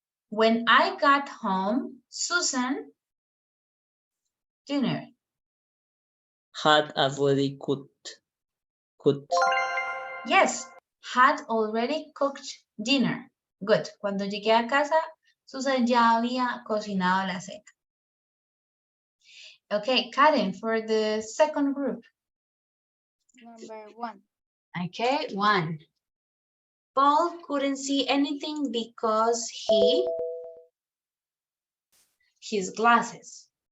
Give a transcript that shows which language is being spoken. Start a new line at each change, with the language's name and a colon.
English: When I got home, Susan dinner. Had already cooked. Yes, had already cooked dinner. Good.
Spanish: Cuando llegué a casa, Susan ya había cocinado la cena.
English: Okay, Karen, for the second group. Number 1. Okay, 1. Paul couldn't see anything because his glasses.